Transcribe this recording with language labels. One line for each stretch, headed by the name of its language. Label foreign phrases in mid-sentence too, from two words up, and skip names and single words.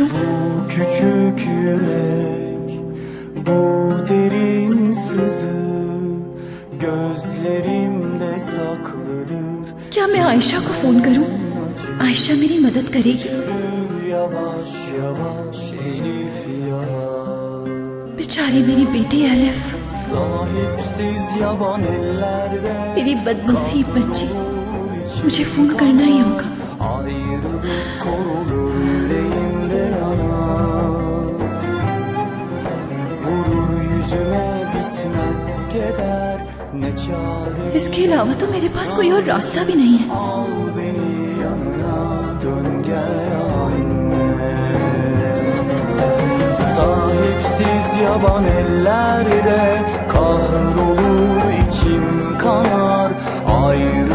Turkish: Küçük yürek, bu derin sızı gözlerimde saklıdır.
Hindi: क्या मैं आयशा को फोन करूं? आयशा मेरी मदद करेगी।
Turkish: Yavaş yavaş Elif yavaş.
Hindi: बेचारी मेरी बेटी एलिफ,
Turkish: Sahipsiz yaban ellerde
Hindi: मेरी बदनसीब बच्ची, मुझे फोन करना ही होगा।
Turkish: ayrılık korulur yüreğimde yanar. Vurur yüzüme bitmez keder ne çare.
Hindi: इसके अलावा तो मेरे पास कोई और रास्ता भी नहीं है।
Turkish: Al beni yanına dön gel anne. Sahipsiz yaban ellerde kahrolur içim kanar. Ayrılık